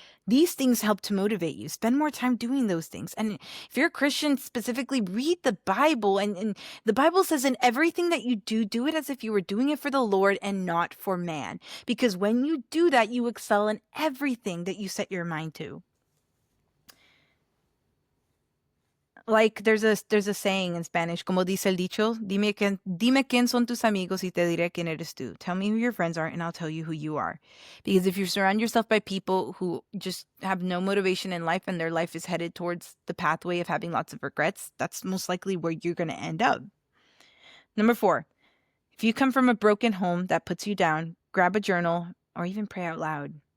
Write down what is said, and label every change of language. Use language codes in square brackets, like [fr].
[en] These things help to motivate you. Spend more time doing those things. And if you're a Christian, specifically read the Bible. And the Bible says, in everything that you do, do it as if you were doing it for the Lord and not for man. Because when you do that, you excel in everything that you set your mind to. Like there's a saying in Spanish, [es] como dice el dicho, dime quién son tus amigos y te diré quién eres tú. [en] Tell me who your friends are and I'll tell you who you are. Because if you surround yourself by people who just have no motivation in life and their life is headed towards the pathway of having lots of regrets, that's most likely where you're going to end up. Number 4, if you come from a broken home that puts you down, grab a journal or even pray out loud.